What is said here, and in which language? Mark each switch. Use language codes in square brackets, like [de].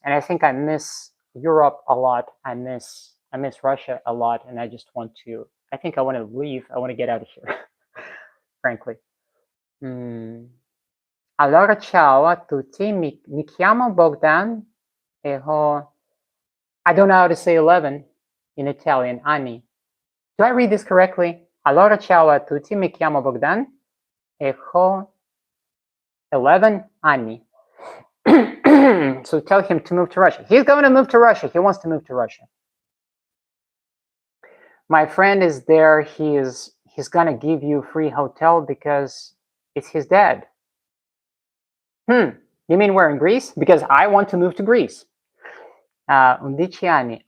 [en] And I think I miss Europe a lot. I miss Russia a lot, and I just want to. I think I want to leave. I want to get out of here, frankly. [it] Allora, ciao a tutti. Mi chiamo Bogdan. [en] E I don't know how to say 11 in Italian. Anni. Do I read this correctly? [it] Allora, ciao a tutti, mi chiamo Bogdan e ho 11 anni. [en] So tell him to move to Russia. He's going to move to Russia. He wants to move to Russia. My friend is there. He's going to give you free hotel because it's his dad. You mean we're in Greece? Because I want to move to Greece. [it] 11 anni.